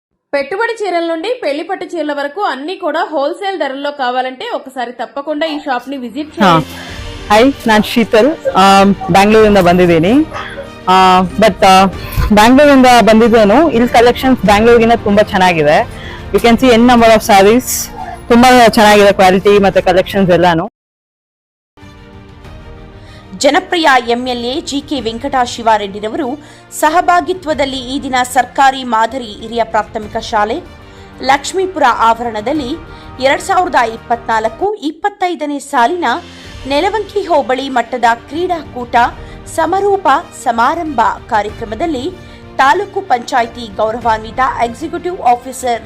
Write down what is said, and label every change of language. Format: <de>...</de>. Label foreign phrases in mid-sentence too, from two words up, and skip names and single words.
<te>పెట్టుబడి చీరల నుండి పెళ్లి పట్టు చీరల వరకు అన్ని కూడా హోల్సేల్ ధరల్లో కావాలంటే ఒకసారి తప్పకుండా ఈ షాప్ ని విజిట్ చేయండి.</te> <kn>ಹಾಯ್, ನಾನು ಶೀತಲ್, ಬ್ಯಾಂಗ್ಳೂರಿಂದ ಬಂದಿದ್ದೀನಿ. ಬಟ್ ಬ್ಯಾಂಗ್ಳೂರಿಂದ ಬಂದಿದ್ದೇನು. ಇಲ್ಲಿ ಕಲೆಕ್ಷನ್ಸ್ ಬ್ಯಾಂಗ್ಳೂರಿಗಿಂತ ತುಂಬಾ ಚೆನ್ನಾಗಿದೆ.</kn> <en>you can see n number of sarees,</en> <kn>ತುಂಬಾ ಚೆನ್ನಾಗಿದೆ ಕ್ವಾಲಿಟಿ ಮತ್ತೆ ಕಲೆಕ್ಷನ್ಸ್ ಎಲ್ಲಾನು. ಜನಪ್ರಿಯ ಎಂಎಲ್ಎ ಜಿಕೆ ವೆಂಕಟಶಿವಾರೆಡ್ಡಿರವರು ಸಹಭಾಗಿತ್ವದಲ್ಲಿ ಈ ದಿನ ಸರ್ಕಾರಿ ಮಾದರಿ ಹಿರಿಯ ಪ್ರಾಥಮಿಕ ಶಾಲೆ ಲಕ್ಷ್ಮೀಪುರ ಆವರಣದಲ್ಲಿ 2024-25ನೇ ಸಾಲಿನ ನೆಲವಂಕಿ ಹೋಬಳಿ ಮಟ್ಟದ ಕ್ರೀಡಾಕೂಟ ಸಮಾರೋಪ ಸಮಾರಂಭ ಕಾರ್ಯಕ್ರಮದಲ್ಲಿ ತಾಲೂಕು ಪಂಚಾಯಿತಿ ಗೌರವಾನ್ವಿತ</kn> <en>executive officer</en>